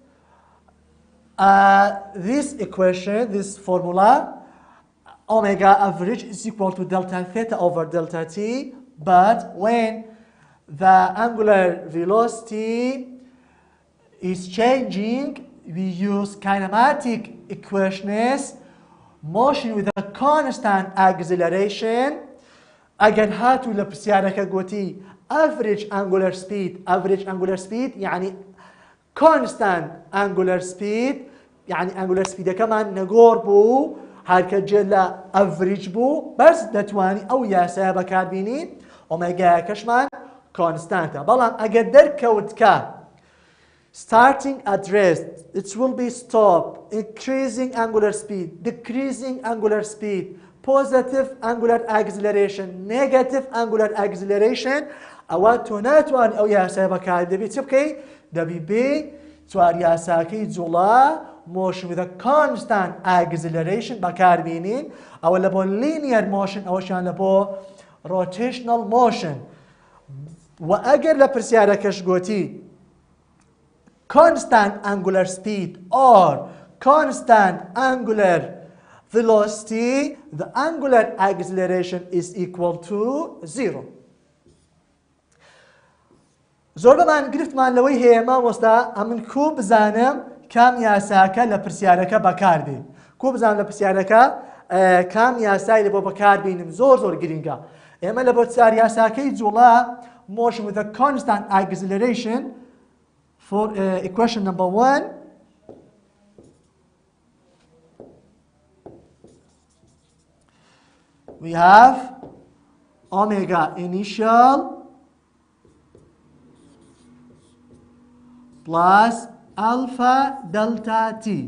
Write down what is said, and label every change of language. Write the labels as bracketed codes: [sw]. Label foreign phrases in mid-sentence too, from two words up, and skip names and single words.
[en] this equation, this formula, omega average is equal to delta theta over delta t, but when the angular velocity is changing, we use kinematic equations, motion with a constant acceleration. [ckb] ئەگەر هاتوو لە پرسیارەکە گوتی [en] average angular speed [ckb] یعنی [en] constant angular speed [ckb] یعنی [en] angular speedەکەمان [ckb] نەگۆڕ بوو هەرکە جێ لە average بوو بەس دەتوانی ئەو یاسایە بەکاربینی ئۆمێگایەکەشمان constantە بەڵام ئەگەر دەرکەوتکە [en] starting at rest it will be stop increasing angular speed decreasing angular speed positive angular acceleration negative angular acceleration [ckb] ئەوە تۆ ناتوانانی ئەو یاسای بەکار دەبی چ بکەی دەبی بێ چوار یاساکەی جوڵا [en] motion with a constant acceleration [ckb] بەکاربینین ئەوە لە بۆ [en] linear motion [ckb] ئەوەشیان لە بۆ [en] rotational motion [ckb] و ئەگەر لە پرسیارەکەش گوتی [en] constant angular speed or constant angular velocity, the angular acceleration is equal to 0. [ckb] زۆر بەمان گرفتمان لەوەی هەیە مامۆستا ئەمن کوو بزانم کام یاساکە لە پرسیارەکە بەکاردێ کوو بزانم لە پرسیارەکە کام یاسای لە بۆ بەکاربینم زۆر گرینگە ئێمە لە بۆ چار یاساکەی جوڵا [en] motion with a constant acceleration for equation number 1 we have omega initial plus alpha delta t.